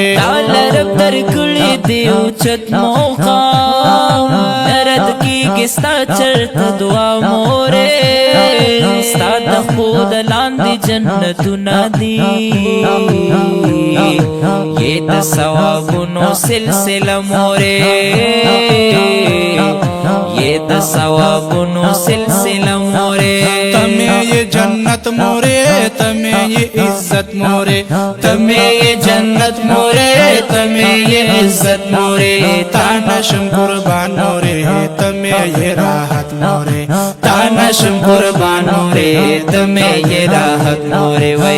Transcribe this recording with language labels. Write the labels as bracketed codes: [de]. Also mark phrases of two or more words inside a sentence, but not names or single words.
[ps] تعالی رب درکړی دی اوچت مقام نه رد کېږي ستا چرته دعا مورې ستا د خپو د لاندې جنتونه دي یې د ثوابونو سلسله مورې یې د ثوابونو سلسله مورې [ur] تمہیں یہ جنت مورے تمہیں یہ عزت مورے تمہیں یہ جنت مورے تمہیں یہ عزت مورے [ps] تانشم قربان مورے [ur] تمہیں یہ راحت مورے [ps] تانشم قربان مورے [ur] تمہیں یہ راحت مورے وے